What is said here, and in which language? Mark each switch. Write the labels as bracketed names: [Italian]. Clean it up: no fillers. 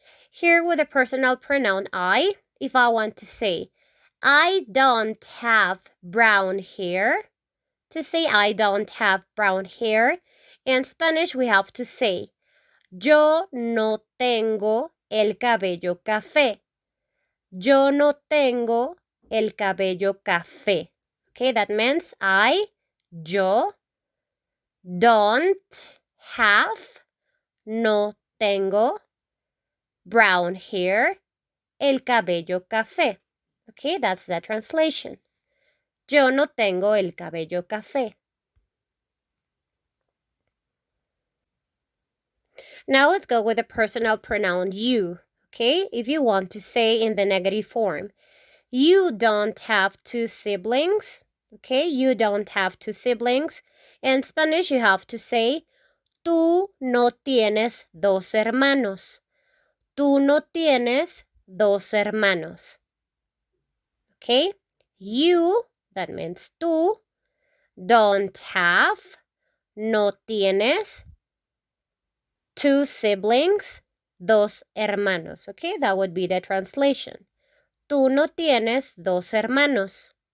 [English] Here with the personal pronoun I, if I want to say, I don't have brown hair, to say I don't have brown hair, in Spanish we have to say, [Spanish] yo no tengo el cabello café. Yo no tengo el cabello café. [English] Okay, that means yo, don't have, no tengo, brown hair, el cabello café. Okay, that's the translation. [Spanish] Yo no tengo el cabello café. [English] Now let's go with the personal pronoun you. Okay, if you want to say in the negative form, you don't have two siblings. Okay, you don't have two siblings. In Spanish, you have to say, [Spanish] tú no tienes dos hermanos. Tú no tienes dos hermanos. [English] Okay, you, that means tú, don't have, no tienes, two siblings, dos hermanos. Okay, that would be the translation. [Spanish] Tú no tienes dos hermanos.